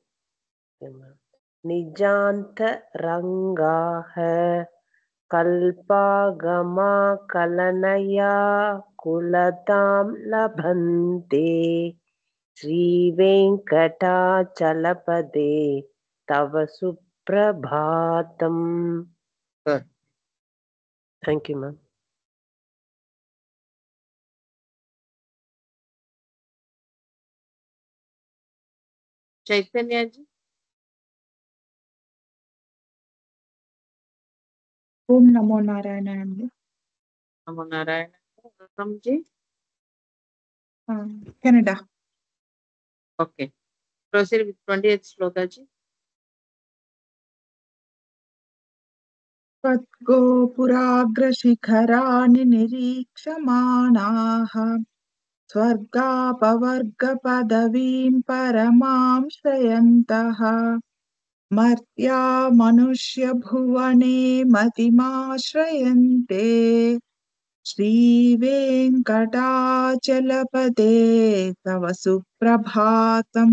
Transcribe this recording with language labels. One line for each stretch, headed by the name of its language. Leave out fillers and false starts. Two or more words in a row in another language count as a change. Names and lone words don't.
Sanskrit: निजान्तरङ्गाक कल्पागमा कलनया कुलताम् लभन्ते श्रीवेङ्कटाचलपते तव सुप्रभातम्.
English: thank you ma'am.
Hindi: चैतन्य जी.
Sanskrit: ओम नमो नारायण. नमो नारायण.
Hindi: राम जी. कनाडा.
English: Okay. Proceed with 20th shloka ji.
Sanskrit: त्वद्गोपुराग्रशिखराणि निरीक्षमाणाः स्वर्गापवर्गपदवीं परमां श्रयन्तः मर्त्या मनुष्यभुवने मतिमाश्रयन्ते श्रीवेङ्कटाचलपदे तव सुप्रभातम्.